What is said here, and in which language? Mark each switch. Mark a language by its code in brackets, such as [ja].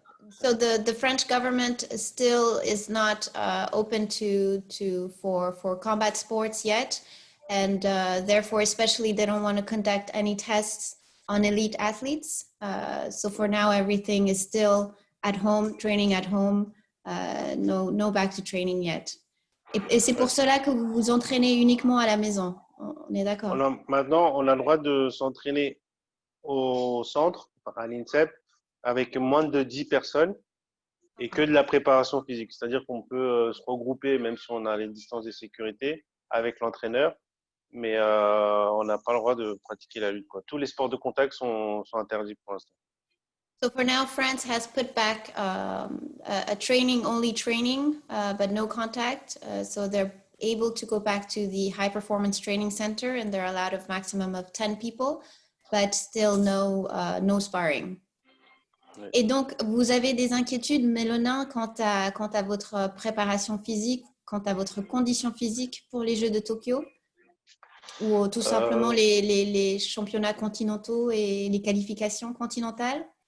[en] So the French government still is not open for combat sports yet. And therefore, especially, they don't want to conduct any tests on elite athletes. So for now, everything is still at home, training at home, no back to training yet. [fr] Et c'est pour cela que vous vous entraînez uniquement à la maison. On est d'accord? Maintenant, on a le droit de s'entraîner au centre, à l'INSEP, avec moins de 10 personnes et que de la préparation physique. C'est-à-dire qu'on peut se regrouper, même si on a les distances de sécurité, avec l'entraîneur. Mais on n'a pas le droit de pratiquer la lutte, quoi. Tous les sports de contact sont interdits pour l'instant. [en] So for now, France has put back a only training, but no contact. So they're able to go back to the high performance training center, and they're allowed a maximum of 10 people, but still no sparring. [fr] Oui. Et donc, vous avez des inquiétudes, Mélona, quant à votre préparation physique, quant à votre condition physique pour les Jeux de Tokyo? Ou tout simplement les championnats continentaux et les qualifications continentales?